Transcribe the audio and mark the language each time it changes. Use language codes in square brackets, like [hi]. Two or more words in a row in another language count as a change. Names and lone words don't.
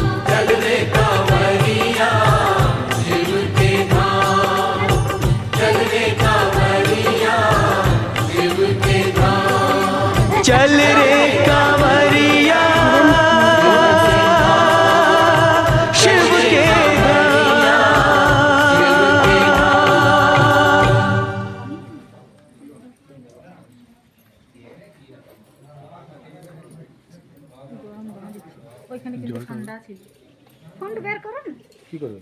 [bho] चल रे कांवरिया शिव के धाम, चल रे कांवरिया शिव के धाम, चल रे कांवरिया शिव के [bn] ওইখানে কিন্তু ঠান্ডা ছিল। ফোন বের করুন কি করবে?